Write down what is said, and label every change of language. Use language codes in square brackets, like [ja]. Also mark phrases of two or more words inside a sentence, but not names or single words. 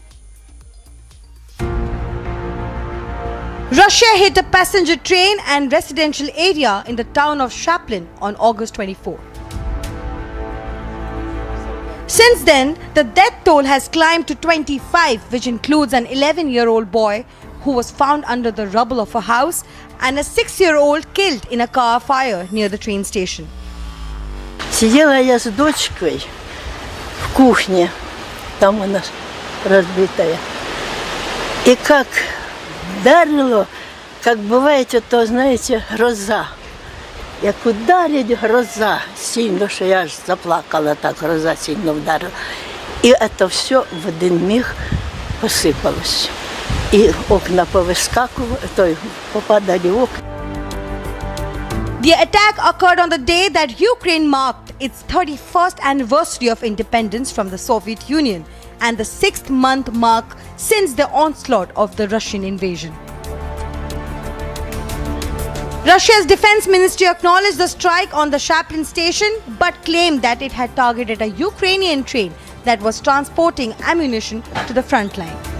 [en] Russia hit a passenger train and residential area in the town of Chaplin on August 24. Since then, the death toll has climbed to 25, which includes an 11-year-old boy who was found under the rubble of a house and a 6-year-old killed in a car fire near the train station. [ru] Сидела я с дочкой в кухне, там у нас разбитая. И как ударило, как бывает, то, знаете, гроза. [uk] Як ударить гроза сильно, що я аж заплакала, так гроза сильно вдарила. І це все в один миг посипалось. І окна повискакували, попадали окна. [en] The attack occurred on the day that Ukraine marked its 31st anniversary of independence from the Soviet Union and the 6th month mark since the onslaught of the Russian invasion. Russia's defense ministry acknowledged the strike on the Chaplin station but claimed that it had targeted a Ukrainian train that was transporting ammunition to the front line.